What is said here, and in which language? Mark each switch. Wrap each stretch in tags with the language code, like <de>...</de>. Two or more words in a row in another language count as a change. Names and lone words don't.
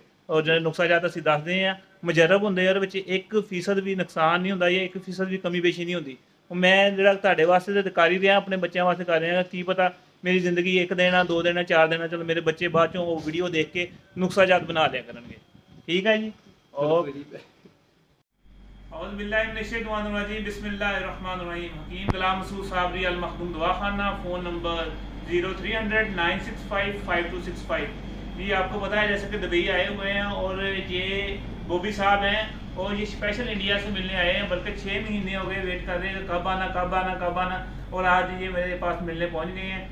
<pa>ਔਰ ਜਿਹੜੇ ਨੁਕਸਾਜਾਤ ਅਸੀਂ ਦੱਸਦੇ ਹਾਂ ਮੁਜਰਬ ਹੁੰਦੇ ਆ, ਉਹਦੇ ਵਿੱਚ 1% ਵੀ ਨੁਕਸਾਨ ਨਹੀਂ ਹੁੰਦਾ ਜਾਂ 1% ਵੀ ਕਮੀ ਪੇਸ਼ੀ ਨਹੀਂ ਹੁੰਦੀ। ਮੈਂ ਜਿਹੜਾ ਤੁਹਾਡੇ ਵਾਸਤੇ ਤਾਂ ਕਰ ਹੀ ਰਿਹਾ, ਆਪਣੇ ਬੱਚਿਆਂ ਵਾਸਤੇ ਕਰ ਰਿਹਾ। ਕੀ ਪਤਾ ਮੇਰੀ ਜ਼ਿੰਦਗੀ 1 ਦਿਨ ਆ, 2 ਦਿਨ ਆ, 4 ਦਿਨ ਆ, ਚਲੋ ਮੇਰੇ ਬੱਚੇ ਬਾਅਦ ਚੋਂ ਉਹ ਵੀਡੀਓ ਦੇਖ ਕੇ ਨੁਕਸਾਜਾਤ ਬਣਾ ਲਿਆ ਕਰਨਗੇ। ਠੀਕ ਹੈ ਜੀ।</pa> <ar>ਔਰ أعوذ بالله من الشيطان الرجيم، بسم الله الرحمن الرحيم.</ar> <ur>حکیم غلام مسعود صابری المخدوم دواخانہ، فون نمبر 0300 965 5265. یہ آپ کو پتا ہے جیسے کہ دبئی آئے ہوئے ہیں اور یہ بوبی صاحب ہیں اور یہ اسپیشل انڈیا سے ملنے آئے ہیں. بلکہ 6 مہینے ہو گئے ویٹ کر رہے ہیں کب آنا کب آنا کب آنا، اور آج یہ میرے پاس ملنے پہنچ گئے ہیں.</ur>